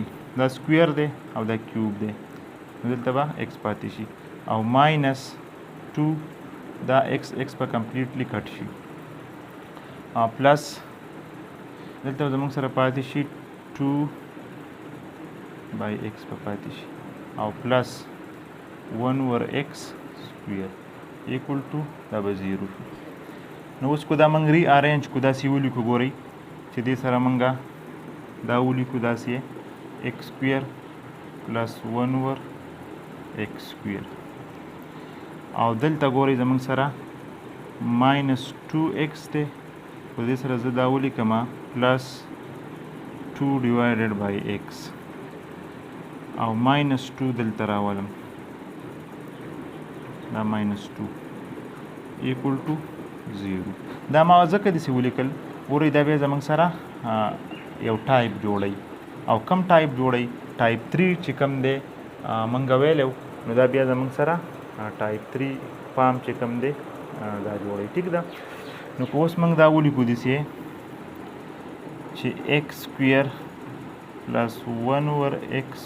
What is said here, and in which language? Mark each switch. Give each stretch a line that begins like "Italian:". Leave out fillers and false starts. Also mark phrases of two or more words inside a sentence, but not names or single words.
Pashto: دا سکویر دی او دا کیوب دی، نو دلته به x پاتې شي، او ماینس 2 دا x به
English: completely cut
Pashto: شي، پلس دلته زموږ سره پاتې شي 2 by x به پاتې شي، او پلس 1 over x سکویر
English: equal to
Pashto: دا به 0 شو. نو اوس کو دا موږ ری ارینج کو داسې ولیکو، ګورئ چې دې سره موږ دا ولیکو داسې x
English: square plus
Pashto: 1 over x سکویر، او دلته ګورئ زموږ سره ماینس 2x دی، په دې سره زه دا ولیکم پلس 2
English: divided by
Pashto: x، او ماینس 2 دلته راولم، دا ماینس 2
English: equal to
Pashto: 0. دا ما ځکه داسې ولیکل، ګورئ دا بیا زموږ سره یو ټایپ جوړی، او کم ټایپ جوړی ټایپ 3 چې کم دی موږ ویلو، نو دا بیا زموږ سره ټایپ 3 فارم چې کم دی دا جوړی. ټیک ده، نو که اوس موږ دا ولیکو داسې چې x
English: square plus
Pashto: 1 over x